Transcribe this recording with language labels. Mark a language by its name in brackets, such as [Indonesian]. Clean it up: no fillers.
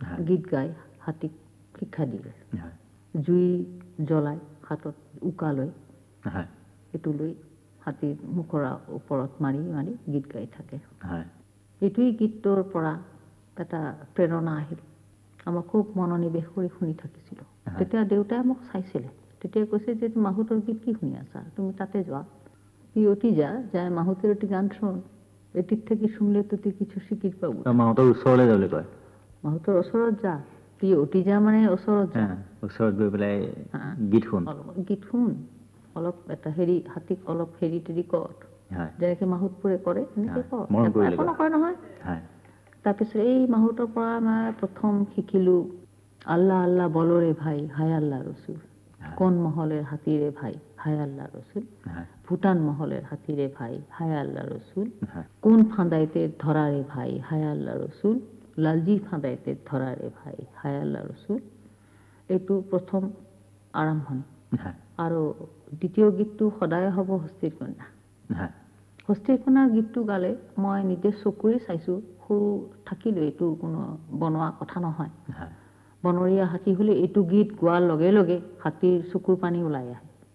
[Assamese] গীত গাই হাতীক শিক্ষা দিয়ে। জুই জ্বলাই হাতত উকা লৈ, এইটো লৈ হাতীৰ মুখৰ ওপৰত মাৰি মাৰি গীত গাই থাকে। এইটোৱেই গীতটোৰ পৰা এটা প্ৰেৰণা আহিল। আমাক খুব মনোনিৱেশ কৰি শুনি থাকিছিলোঁ। তেতিয়া দেউতাই মোক চাইছিলে, তেতিয়া কৈছে যে মাহুতৰ গীত কি শুনি আছা, তুমি তাতে যোৱা, [Bangla] তুই অতি যাই মাহুতের একটি গান শোন, এটির থেকে শুনলে তো তুই কিছু শিখির পাবো। [Assamese] মাহুতৰ ওচৰলৈ যাবলৈ কয়? মাহুতৰ ওচৰত যা, তুই অতি যা মানে ওচৰত যা, ওচৰত গৈ পেলাই গীত শুন, অলপ এটা হাতীক অলপ তেৰি কৰ, যেনেকৈ মাহুতবোৰে কৰে এনেকৈ কৰ, একো নকৰে নহয়। তাৰপিছত এই মাহুতৰ পৰা মই প্ৰথম শিকিলোঁ [Bangla] আল্লাহ আল্লাহ বলরে ভাই, হায় আল্লাহ রসুল, কোন মহলের হাতিরে ভাই, হায় আল্লাহ রসুল, ভুটান মহলের হাতিরে ভাই, হায় আল্লাহ রসুল, কোন ফাঁদাইতে ধরারে ভাই, হায় আল্লাহ রসুল, লালজি ফাঁদাইতে ধরারে ভাই, হায় আল্লাহ রসুল। [Assamese] এইটো প্ৰথম আৰম্ভণি। আৰু দ্বিতীয় গীতটো সদায় হ'ব হস্তীৰ কন্যা। হস্তীৰ কন্যা গীতটো গালে মই নিজে চকুৰে চাইছোঁ, সৰু থাকিলোঁ, এইটো কোনো বনোৱা কথা নহয়। বনৰীয়া হাতী হ'লে এইটো গীত গোৱাৰ লগে লগে হাতীৰ চকুৰ পানী ওলাই আহে।